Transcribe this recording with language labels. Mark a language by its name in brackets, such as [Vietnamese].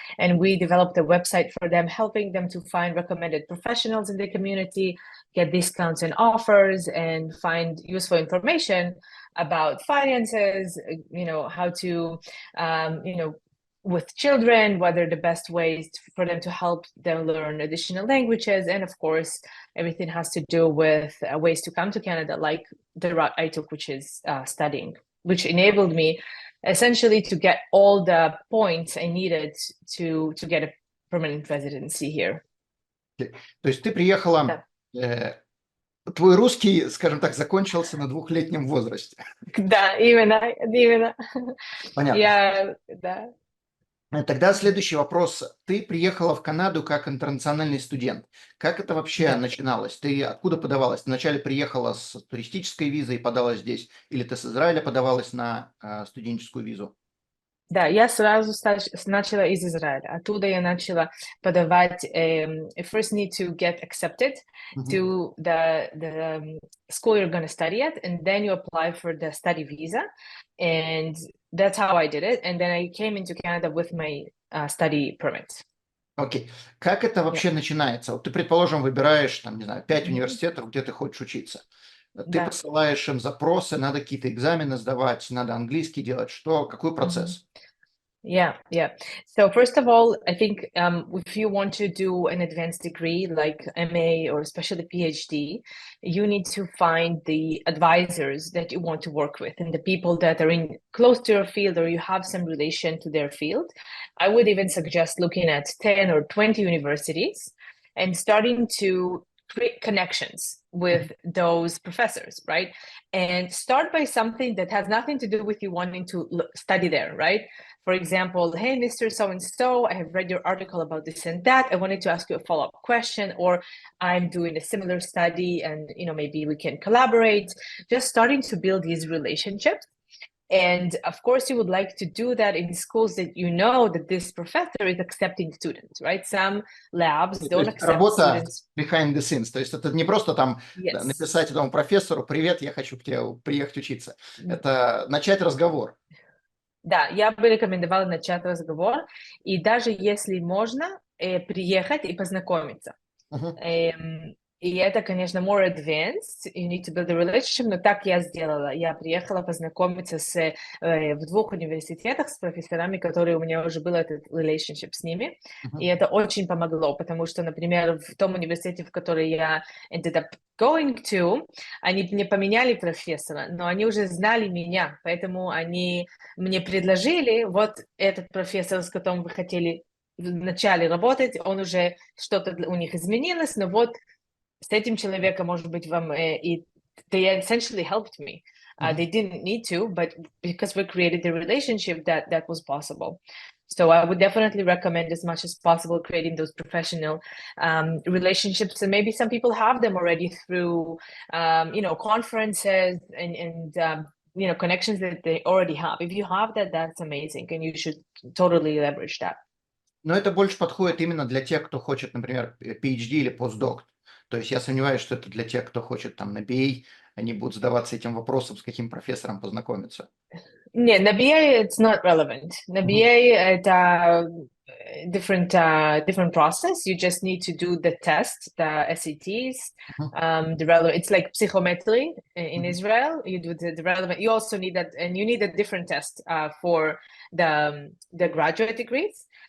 [English] And we developed a website for them, helping them to find recommended professionals in the community, get discounts and offers, and find useful information about finances, how to, with children, what are the best ways for them to help them learn additional languages. And of course, everything has to do with ways to come to Canada, like the route I took, which is studying, which enabled me essentially to get all the points I needed to get a permanent residency here. [Russian] То есть ты приехала, твой русский, скажем так, закончился на 2-летнем возрасте. Да, именно. Понятно. Да. Тогда следующий вопрос. Ты приехала в Канаду как интернациональный студент. Как это вообще начиналось? Ты откуда подавалась? Ты вначале приехала с туристической визой и подалась здесь? Или ты с Израиля подавалась на студенческую визу? Да, я сразу начала из Израиля. Оттуда я начала подавать. [English] First need to get accepted to the school you're going to study at, and then you apply for the study visa. And that's how I did it. And then I came into Canada with my study permit. [Russian] Окей. Как это вообще начинается? Вот ты, предположим, выбираешь, 5 университетов, где ты хочешь учиться. Ты посылаешь им запросы, надо какие-то экзамены сдавать, надо английский делать. Какой процесс? [English] Yeah. So first of all, I think if you want to do an advanced degree like MA or especially PhD, you need to find the advisors that you want to work with and the people that are close to your field or you have some relation to their field. I would even suggest looking at 10 or 20 universities and starting to create connections with those professors, right? And start by something that has nothing to do with you wanting to study there, right? For example, hey, Mr. So-and-so, I have read your article about this and that. I wanted to ask you a follow-up question, or I'm doing a similar study and, maybe we can collaborate. Just starting to build these relationships. And of course, you would like to do that in schools that you know that this professor is accepting students, right? Some labs don't accept [Russian] работа [English] students. Behind the scenes. [Russian] То есть это не просто написать этому профессору: «Привет, я хочу к тебе приехать учиться». Это начать разговор. Да, я бы рекомендовала начать разговор, и даже если можно, приехать и познакомиться. И это, конечно, [English] more advanced, you need to build a relationship, [Russian] но так я сделала. Я приехала познакомиться в 2 университетах с профессорами, которые у меня уже был этот relationship с ними, и это очень помогло, потому что, например, в том университете, в который я [English] ended up [Russian] going to, они мне поменяли профессора, но они уже знали меня, поэтому они мне предложили, вот этот профессор, с которым вы хотели вначале работать, он уже что-то у них изменилось, но вот с этим человеком, может быть, вам и [English] they essentially helped me. They didn't need to, but because we created the relationship, that was possible. So I would definitely recommend as much as possible creating those professional relationships, and maybe some people have them already through, conferences and connections that they already have. If you have that, that's amazing, and you should totally leverage that. [Russian] Но это больше подходит именно для тех, кто хочет, например, PhD или постдок. То есть я сомневаюсь, что это для тех, кто хочет там на BA, они будут задаваться этим вопросом, с каким профессором познакомиться. Не, на BA [English] it's not relevant. [Russian] На BA это [English] different process. You just need to do the test, the SATs, the relevant. It's like psychometry in Israel. You do the relevant. You also need that, and you need a different test for the graduate degrees.